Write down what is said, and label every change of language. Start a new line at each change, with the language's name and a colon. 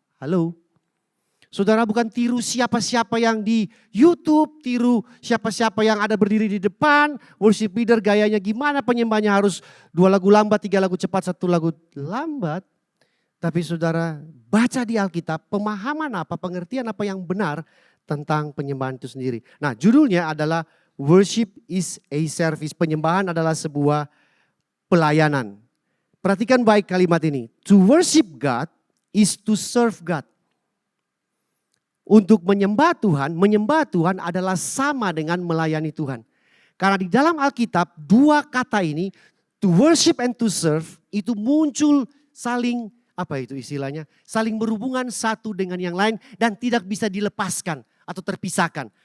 Indonesian: Halo. Saudara bukan tiru siapa-siapa yang di YouTube, tiru siapa-siapa yang ada berdiri di depan, worship leader gayanya gimana, penyembahnya harus 2 lagu lambat, 3 lagu cepat, 1 lagu lambat. Tapi saudara baca di Alkitab pemahaman apa, pengertian apa yang benar tentang penyembahan itu sendiri. Nah judulnya adalah Worship is a Service. Penyembahan adalah sebuah pelayanan. Perhatikan baik kalimat ini.
English: To worship God is to serve God.
Indonesian: Untuk menyembah Tuhan adalah sama dengan melayani Tuhan. Karena di dalam Alkitab 2 kata ini, to worship and to serve, itu muncul saling, apa itu istilahnya? Saling berhubungan satu dengan yang lain dan tidak bisa dilepaskan atau terpisahkan.